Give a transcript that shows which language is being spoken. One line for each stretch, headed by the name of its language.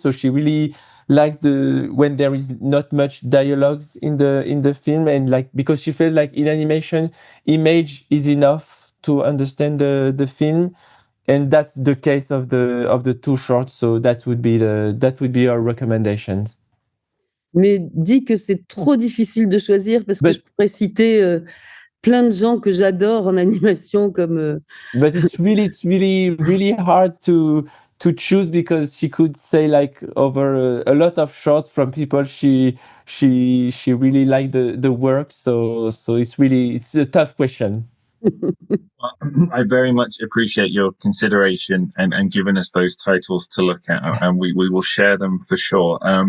English: So she really likes when there is not much dialogues in the film, and like because she feels like in animation, image is enough to understand the film. And that's the case of the two shorts, so that would be our recommendations.
French: Mais dis que c'est trop difficile de choisir parce que je pourrais citer plein de gens que j'adore en animation comme.
English: But it's really hard to choose because she could say like over a lot of shorts from people she really liked the work, so it's a tough question. I very much appreciate your consideration and giving us those titles to look at, and we will share them for sure.